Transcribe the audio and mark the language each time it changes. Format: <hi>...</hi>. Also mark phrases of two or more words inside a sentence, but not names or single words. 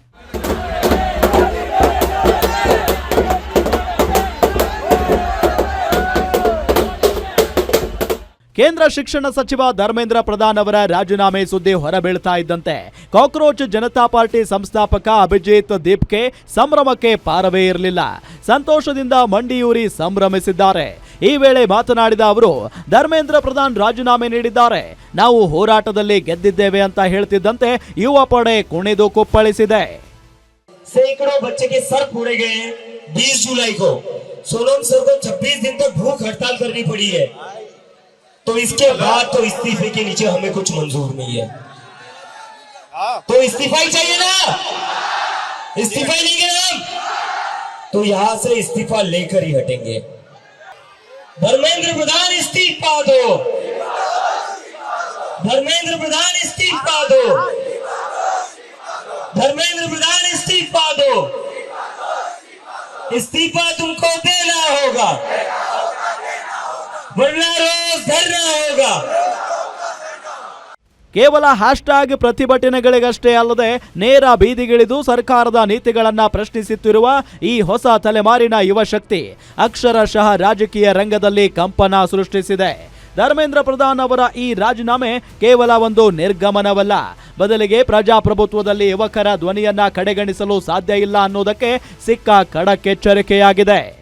<kn>ಕೇಂದ್ರ ಶಿಕ್ಷಣ ಸಚಿವ ಧರ್ಮೇಂದ್ರ ಪ್ರಧಾನ್ ಅವರ ರಾಜೀನಾಮೆ ಸುದ್ದಿ ಹೊರಬೀಳ್ತಾ ಇದ್ದಂತೆ ಕಾಕ್ರೋಚ್ ಜನತಾ ಪಾರ್ಟಿ ಸಂಸ್ಥಾಪಕ ಅಭಿಜಿತ್ ದೀಪ್ಗೆ ಸಂಭ್ರಮಕ್ಕೆ ಪಾರವೇ ಇರಲಿಲ್ಲ. ಸಂತೋಷದಿಂದ ಮಂಡಿಯೂರಿ ಸಂಭ್ರಮಿಸಿದ್ದಾರೆ. ಈ ವೇಳೆ ಮಾತನಾಡಿದ ಅವರು, ಧರ್ಮೇಂದ್ರ ಪ್ರಧಾನ್ ರಾಜೀನಾಮೆ ನೀಡಿದ್ದಾರೆ, ನಾವು ಹೋರಾಟದಲ್ಲಿ ಗೆದ್ದಿದ್ದೇವೆ ಅಂತ ಹೇಳ್ತಿದ್ದಂತೆ ಯುವ ಪಡೆ ಕುಣಿದು ಕುಪ್ಪಳಿಸಿದೆ.</kn> <hi>सैकड़ों बच्चे के सर फोड़े गए हैं. 20 जुलाई को सोनम सर को 26 दिन तक भूख हड़ताल करनी पड़ी है. तो इसके बाद तो इस्तीफे के नीचे हमें कुछ मंजूर नहीं है. तो इस्तीफा ही चाहिए ना, इस्तीफा ही लेंगे हम, तो यहां से इस्तीफा लेकर ही हटेंगे. धर्मेंद्र प्रधान इस्तीफा दो, धर्मेंद्र प्रधान इस्तीफा दो, धर्मेंद्र प्रधान इस्तीफा दो. इस्तीफा तुमको देना होगा, वरना रोज धरना होगा.</hi> <kn>ಕೇವಲ ಹ್ಯಾಶ್ಟ್ಯಾಗ್ ಪ್ರತಿಭಟನೆಗಳಿಗಷ್ಟೇ ಅಲ್ಲದೆ ನೇರ ಬೀದಿಗಿಳಿದು ಸರ್ಕಾರದ ನೀತಿಗಳನ್ನ ಪ್ರಶ್ನಿಸುತ್ತಿರುವ ಈ ಹೊಸ ತಲೆಮಾರಿನ ಯುವ ಶಕ್ತಿ ಅಕ್ಷರಶಃ ರಾಜಕೀಯ ರಂಗದಲ್ಲಿ ಕಂಪನ ಸೃಷ್ಟಿಸಿದೆ. ಧರ್ಮೇಂದ್ರ ಪ್ರಧಾನ್ ಅವರ ಈ ರಾಜೀನಾಮೆ ಕೇವಲ ಒಂದು ನಿರ್ಗಮನವಲ್ಲ, ಬದಲಿಗೆ ಪ್ರಜಾಪ್ರಭುತ್ವದಲ್ಲಿ ಯುವಕರ ಧ್ವನಿಯನ್ನ ಕಡೆಗಣಿಸಲು ಸಾಧ್ಯ ಇಲ್ಲ ಅನ್ನೋದಕ್ಕೆ ಸಿಕ್ಕ ಖಡಕ್ ಎಚ್ಚರಿಕೆಯಾಗಿದೆ.</kn>